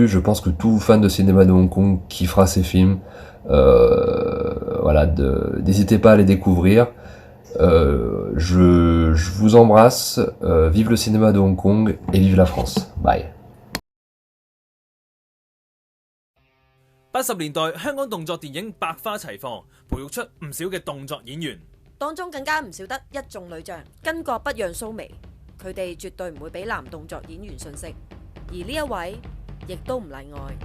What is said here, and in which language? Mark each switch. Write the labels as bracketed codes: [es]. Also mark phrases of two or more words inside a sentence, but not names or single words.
[fr] Je pense que tout fan de cinéma de Hong Kong kiffera ces films. Voilà, n'hésitez pas à les découvrir. Je vous embrasse. Vive le cinéma de Hong Kong et vive la France. Bye. [yue] 80 年代香港動作電影百花齊放，培育出唔少嘅動作演員，當中更加唔少得一眾女將，巾幗不讓鬚眉，佢哋絕對唔會俾男動作演員遜色，而呢一位亦都唔例外。